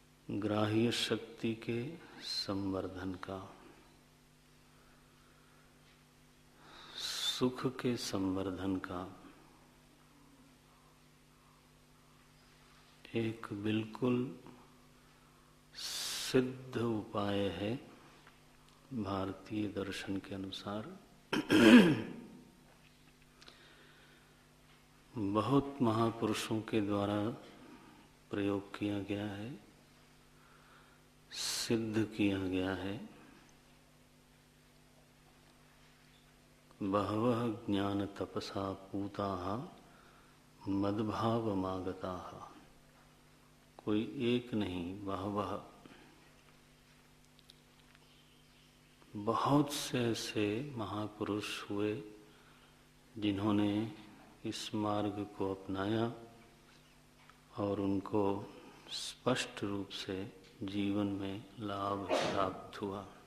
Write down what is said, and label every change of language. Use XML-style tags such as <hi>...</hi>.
<hi>ग्राह्य शक्ति के संवर्धन का, सुख के संवर्धन का एक बिल्कुल सिद्ध उपाय है भारतीय दर्शन के अनुसार। बहुत महापुरुषों के द्वारा प्रयोग किया गया है, सिद्ध किया गया है।</hi> <sa>बहवः ज्ञान तपसा पूताः मद्भावमागताः।</sa> <hi>कोई एक नहीं, बहवः, बहुत से ऐसे महापुरुष हुए जिन्होंने इस मार्ग को अपनाया और उनको स्पष्ट रूप से जीवन में लाभ प्राप्त हुआ।</hi>